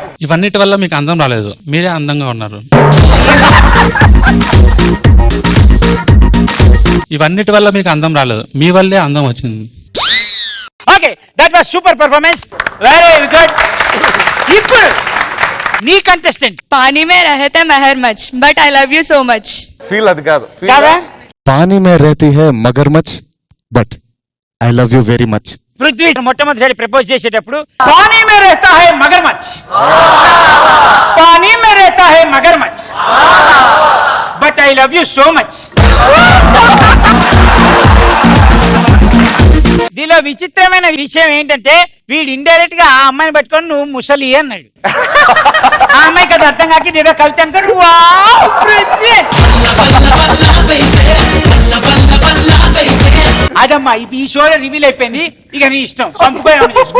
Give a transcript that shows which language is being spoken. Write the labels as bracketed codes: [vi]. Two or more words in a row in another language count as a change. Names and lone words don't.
[te] ఇవన్నిటి వల్ల మీకు అందం రాలేదు, మీరే అందంగా ఉన్నారు. ఇవన్నిటి వల్ల మీకు అందం రాలేదు, మీ వల్లే అందం వచ్చింది. [en] okay, that was super performance, very good. [te] ఇప్పుడు నీ కంటెస్టెంట్. [hi] पानी में रहता महर मच [en] but I love you so much. [te] ఫీల్ అది కాదు. కాదా? [hi] पानी में रहती है मगरमच्छ [en] but I love you very much. [te] పృథ్వీ మొట్టమొదటిసారి ప్రపోజ్ చేసేటప్పుడు [hi] पानी में रहता है मगरमच्छ, पानी में रहता है मगरमच्छ [en] but I love you so much. [te] దీనిలో విచిత్రమైన విషయం ఏంటంటే వీడు ఇండైరెక్ట్ గా ఆ అమ్మాయిని పట్టుకొని నువ్వు ముసలి అన్నాడు. ఆ అమ్మాయికి అది అర్థం కాక ఏదో కవిత అనుకోడు. అదమ్మా ఈ షోలో రివీల్ అయిపోయింది, ఇక నీ ఇష్టం, సంపుకోమని చేసుకో.